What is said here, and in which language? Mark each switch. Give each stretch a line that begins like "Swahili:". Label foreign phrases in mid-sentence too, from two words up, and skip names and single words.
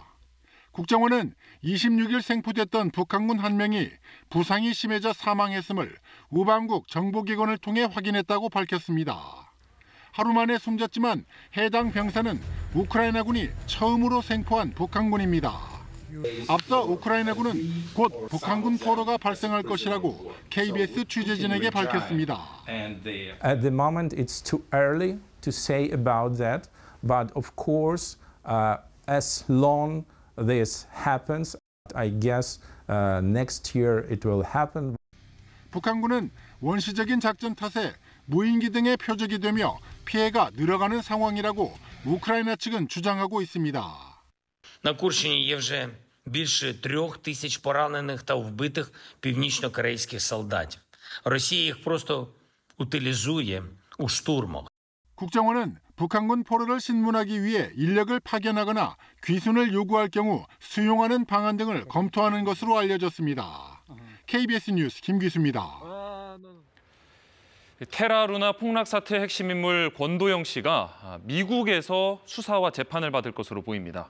Korean: 국정원은 26일 생포됐던 북한군 1명이 부상이 심해져 사망했음을 우방국 정보기관을 통해 확인했다고 밝혔습니다. 하루 만에 숨졌지만 해당 병사는 우크라이나군이 처음으로 생포한 북한군입니다. 앞서 우크라이나군은 곧 북한군 포로가 발생할 것이라고 KBS 취재진에게 밝혔습니다.
English: At the moment, it's too early to say about that, but of course, as long this happens, I guess next year it will happen.
Korean: 북한군은 원시적인 작전 탓에 무인기 등의 표적이 되며 피해가 늘어가는 상황이라고 우크라이나 측은 주장하고 있습니다.
Ukrainian: На Курщині є вже більше 3000 поранених та вбитих північно-корейських солдатів. Росія їх просто утилізує у штурмах.
Korean: 국정원은 북한군 포로를 신문하기 위해 인력을 파견하거나 귀순을 요구할 경우 수용하는 방안 등을 검토하는 것으로 알려졌습니다. KBS 뉴스 김기수입니다. 테라루나 폭락 사태의 핵심 인물 권도영 씨가 미국에서 수사와 재판을 받을 것으로 보입니다.